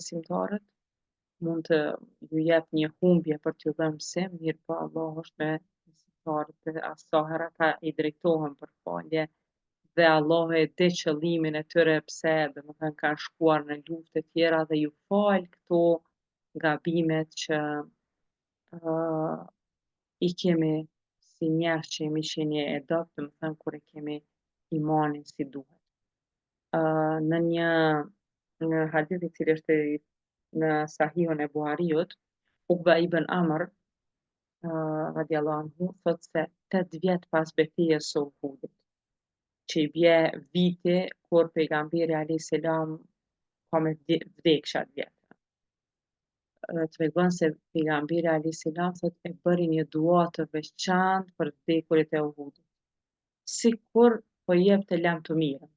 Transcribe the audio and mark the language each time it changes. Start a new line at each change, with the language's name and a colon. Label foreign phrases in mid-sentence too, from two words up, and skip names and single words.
Albanian: i fal besimtarët mund të ju jep një humbje për t'ju dhënë mësim, mirë po Allah është me besimtarët dhe sa herë ata i drejtohen për falje dhe Allah e di qëllimin e tyre pse domethënë kanë shkuar në luftë të tjera dhe ju fal këto gabimet që i kemi si njerëz që jemi qenë e dobët, domethënë kur e kemi imanin si duhet. Në një hadith i cili është në Sahihun e Buhariut, Ukba ibn Amr
Arabic: رضي الله عنه
Albanian: thot se 8 vjet pas betejës së Uhudit, që i bje viti kur pejgamberi
Arabic: عليه السلام
Albanian: ka me vdeksh atë vjet. Tregon se pejgamberi
Arabic: عليه السلام
Albanian: thot e bëri një dua të veçantë për vdekurit e Uhudit, sikur po jepte lem të mirën.